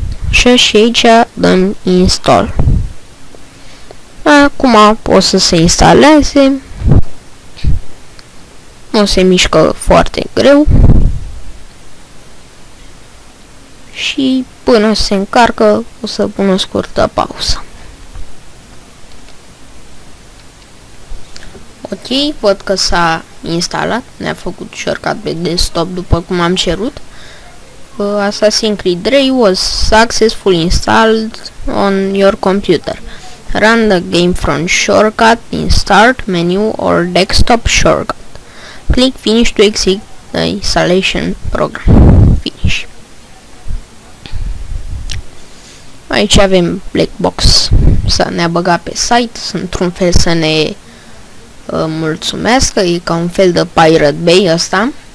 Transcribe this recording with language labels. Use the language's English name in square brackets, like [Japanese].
[Romanian] Și aici dăm install. Acum o să se instaleze, o se mișcă foarte greu și până se încarcă o să pun o scurtă pauză. Ok, văd că s-a instalat, ne-a făcut shortcut pe desktop după cum am cerut. [English] Assassin's Creed 3 was successfully installed on your computer. Run the game from shortcut in start menu or desktop shortcut. Click finish to exit the installation program. Finish. [Romanian] Aici avem black box să ne-a băgat pe site, într-un fel să ne mulțumească, e ca un fel de Pirate Bay ăsta.